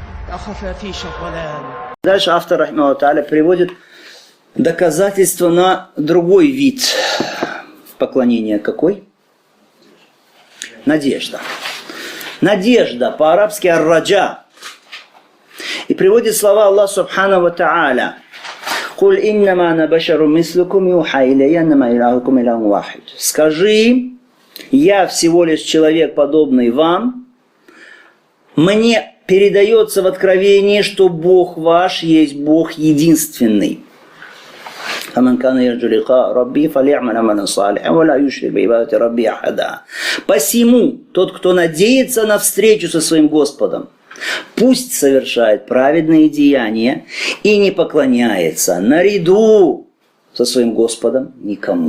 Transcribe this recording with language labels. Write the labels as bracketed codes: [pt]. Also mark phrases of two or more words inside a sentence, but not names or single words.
[ru] Дальше автор, [ar] رحمه الله تعالى, [ru] приводит доказательства на другой вид поклонения. Какой? Надежда. Надежда, по-арабски ар-раджа. И приводит слова Аллаха [ar] سبحانه وتعالى. «قل إنما أنا بشر مثلكم يوحى إلي أنما إلهكم إله واحد». [ru] Скажи, я всего лишь человек, подобный вам. Мне передается в откровении, что Бог ваш есть Бог единственный. Посему тот, кто надеется на встречу со своим Господом, пусть совершает праведные деяния и не поклоняется наряду со своим Господом никому.